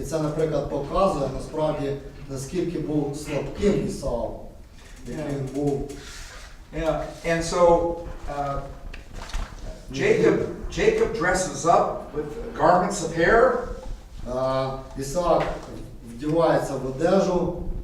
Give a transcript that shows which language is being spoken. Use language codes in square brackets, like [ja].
[uk] І це, наприклад, показує насправді, наскільки був слабким Ісав, який він був. [en] Yeah, and so Jacob dresses up with garments of hair. [uk] Ісаак вдівається в одежу,